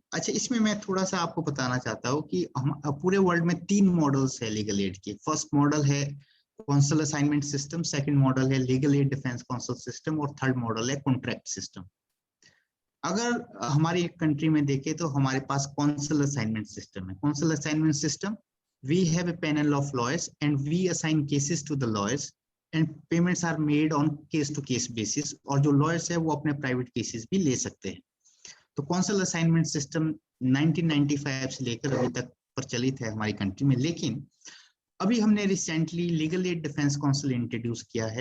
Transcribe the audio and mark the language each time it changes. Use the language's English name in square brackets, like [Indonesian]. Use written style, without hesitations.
[Hindi] अच्छा, इसमें मैं थोड़ा सा आपको बताना चाहता हूँ कि हम पूरे वर्ल्ड में 3 मॉडल्स है लीगल एड के। फर्स्ट मॉडल है council assignment system, second model है legal aid defence council system और थर्ड मॉडल है कॉन्ट्रैक्ट सिस्टम। अगर हमारी कंट्री में देखें तो हमारे पास कौंसल असाइनमेंट सिस्टम है। [English] counsel assignment system, we have a panel of lawyers and we assign cases to the lawyers and payments are made on case to case basis, [Hindi] और जो lawyers है वो अपने प्राइवेट केसेस भी ले सकते हैं। तो कौंसल असाइनमेंट सिस्टम 1995 से लेकर अभी तक प्रचलित है हमारी कंट्री में। लेकिन अभी हमने recently legal aid defence council introduce किया है।